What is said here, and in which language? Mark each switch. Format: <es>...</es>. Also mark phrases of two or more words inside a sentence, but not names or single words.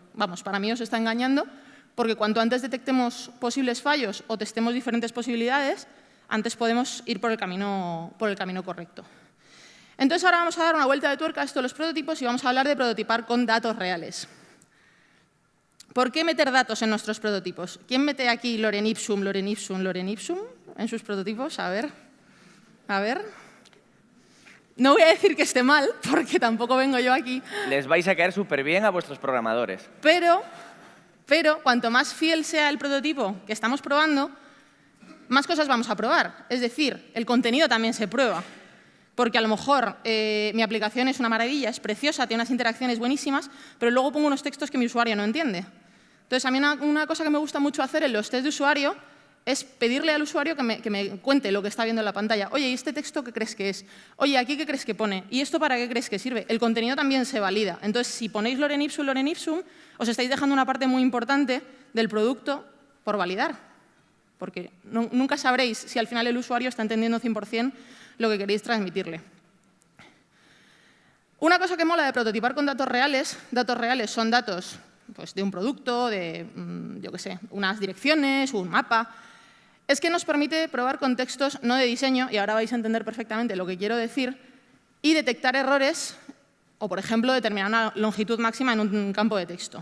<es>Vamos, para mí os está engañando, porque cuanto antes detectemos posibles fallos o testemos diferentes posibilidades, antes podemos ir por el camino correcto. Entonces, ahora vamos a dar una vuelta de tuerca a esto de los prototipos y vamos a hablar de prototipar con datos reales. ¿Por qué meter datos en nuestros prototipos? ¿Quién mete aquí</es> <la>lorem ipsum, lorem ipsum, lorem ipsum</la> <es>en sus prototipos? A ver. No voy a decir que esté mal, porque tampoco vengo yo aquí. Les vais a caer súper bien a vuestros programadores. Pero cuanto más fiel sea el prototipo que estamos probando, más cosas vamos a probar. Es decir, el contenido también se prueba. Porque a lo mejor mi aplicación es una maravilla, es preciosa, tiene unas interacciones buenísimas, pero luego pongo unos textos que mi usuario no entiende. Entonces, a mí una cosa que me gusta mucho hacer en los test de usuario es pedirle al usuario que me cuente lo que está viendo en la pantalla. Oye, ¿y este texto qué crees que es? Oye, ¿aquí qué crees que pone? ¿Y esto para qué crees que sirve? El contenido también se valida. Entonces, si ponéis</es> <la>lorem ipsum,</la> <es>os estáis dejando una parte muy importante del producto por validar. Porque nunca sabréis si al final el usuario está entendiendo 100% lo que queréis transmitirle. Una cosa que mola de prototipar con datos reales son datos pues, de un producto, de, yo qué sé, unas direcciones, un mapa, es que nos permite probar contextos no de diseño, y ahora vais a entender perfectamente lo que quiero decir, y detectar errores, o por ejemplo, determinar una longitud máxima en un campo de texto.</es>